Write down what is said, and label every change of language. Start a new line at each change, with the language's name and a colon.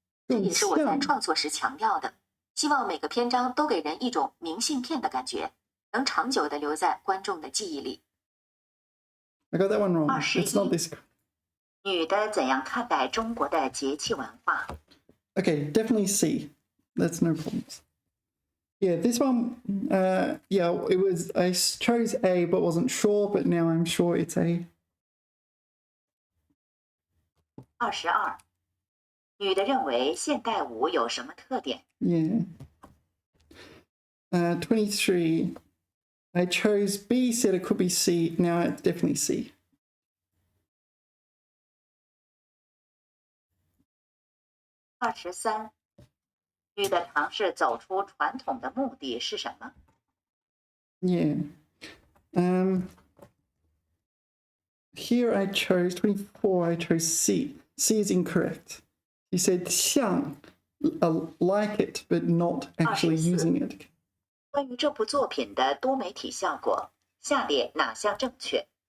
Chinese: 这也是我在创作时强调的，希望每个篇章都给人一种明信片的感觉，能长久地留在观众的记忆里。
English: I got that one wrong. It's not this.
Chinese: 女的怎样看待中国的节气文化？
English: Okay, definitely C. That's no problems. Yeah, this one, yeah, it was, I chose A but wasn't sure, but now I'm sure it's A.
Chinese: 22，女的认为现代舞有什么特点？
English: Yeah. 23, I chose B, said it could be C. Now it's definitely C.
Chinese: 23，女的尝试走出传统的目的是什么？
English: Yeah. Here I chose 24. I chose C. C is incorrect. He said 像 like it, but not actually using it.
Chinese: 关于这部作品的多媒体效果，下列哪项正确？